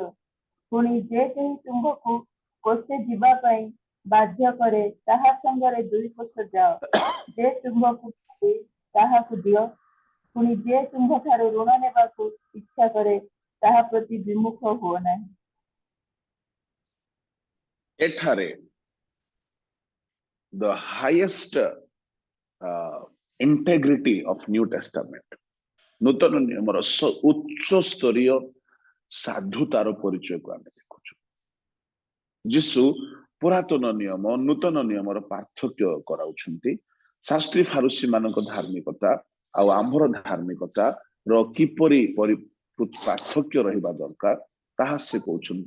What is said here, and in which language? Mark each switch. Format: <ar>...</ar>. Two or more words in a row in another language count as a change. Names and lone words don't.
<or>ପୁଣି ଯେ କେହି ତୁମ୍ଭକୁ କୋଶେ ଯିବା ପାଇଁ ବାଧ୍ୟ କରେ, ତାହା ସଙ୍ଗରେ 2 କୋଶ ଯାଅ। ଯେ ତୁମ୍ଭକୁ ମାଗେ, ତାହାକୁ ଦିଅ। ପୁଣି ଯେ ତୁମ୍ଭଠାରୁ ଋଣ ନେବାକୁ ଇଚ୍ଛା କରେ, ତାହା ପ୍ରତି ବିମୁଖ ହୁଅ ନାହିଁ।</or> <en>ଏଠାରେ the highest integrity of New Testament,</en> <or>ନୂତନ ନିୟମର ଉଚ୍ଚ ସ୍ତରୀୟ ସାଧୁତାର ପରିଚୟକୁ ଆମେ ଦେଖୁଛୁ। ଯୀଶୁ ପୁରାତନ ନିୟମ ନୂତନ ନିୟମର ପାର୍ଥକ୍ୟ କରାଉଛନ୍ତି। ଶାସ୍ତ୍ରୀ ଫାରୁସୀ ମାନଙ୍କ ଧାର୍ମିକତା ଆଉ ଆମ୍ଭର ଧାର୍ମିକତା ର କିପରି ପାର୍ଥକ୍ୟ ରହିବା ଦରକାର, ତାହା ସେ କହୁଛନ୍ତି।</or>